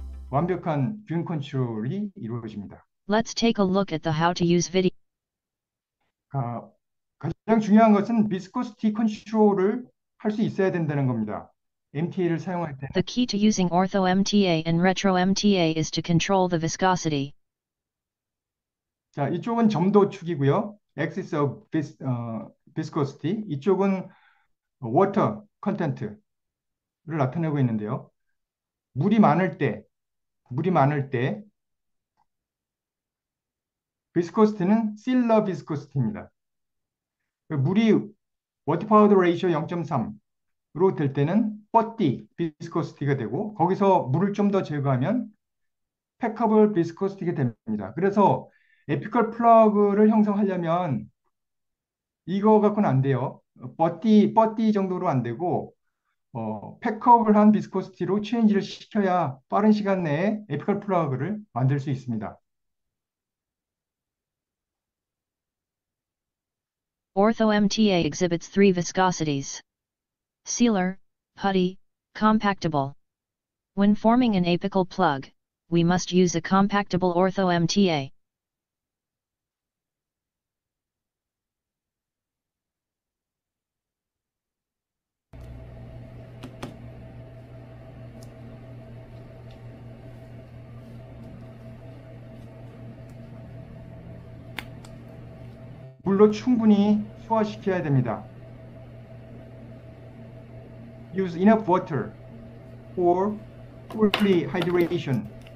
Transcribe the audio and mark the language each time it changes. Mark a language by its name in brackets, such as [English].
[Korean] 완벽한 균 컨트롤이 이루어집니다. [English] Let's take a look at the how to use video. [Korean] 아, 가장 중요한 것은 비스코시티 컨트롤을 할 수 있어야 된다는 겁니다. MTA를 사용할 때는. [English] The key to using ortho MTA and retro MTA is to control the viscosity. [Korean] 자, 이쪽은 점도축이고요. axis of viscosity. 이쪽은 water content를 나타내고 있는데요. 물이 많을 때 비스코시티는 실러 비스코시티입니다. 물이 워터 파우더 레이쇼 0.3로 될 때는 뻗디 비스코시티가 되고, 거기서 물을 좀 더 제거하면 패커블 비스코시티가 됩니다. 그래서 에피컬 플러그를 형성하려면 이거 갖고는 안 돼요. 뻗디 정도로 안 되고, 패커블한 비스코시티로 체인지를 시켜야 빠른 시간 내에 에피컬 플러그를 만들 수 있습니다. [English] Ortho MTA exhibits three viscosities: sealer, putty, compactable. When forming an apical plug, we must use a compactable ortho MTA. [Korean] 물로 충분히 소화시켜야 됩니다. [English] Use enough water for fully hydration.